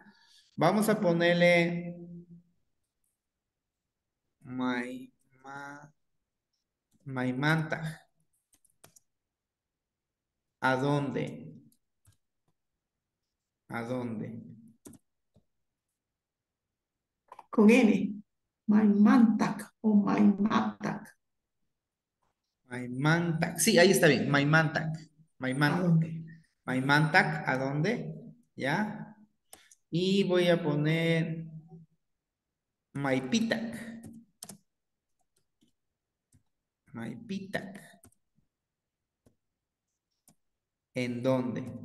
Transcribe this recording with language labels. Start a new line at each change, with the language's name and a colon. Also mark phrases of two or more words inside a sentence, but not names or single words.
Spanish: Vamos a ponerle Maimantaj. ¿A dónde? ¿A dónde? Con N. Maimantak o Maimantak. Maimantak. Sí, ahí está bien. Maimantak. ¿A Maimantak. dónde? Maimantak, ¿a dónde? ¿Ya? Y voy a poner Maipitak. Maipitak. ¿En dónde?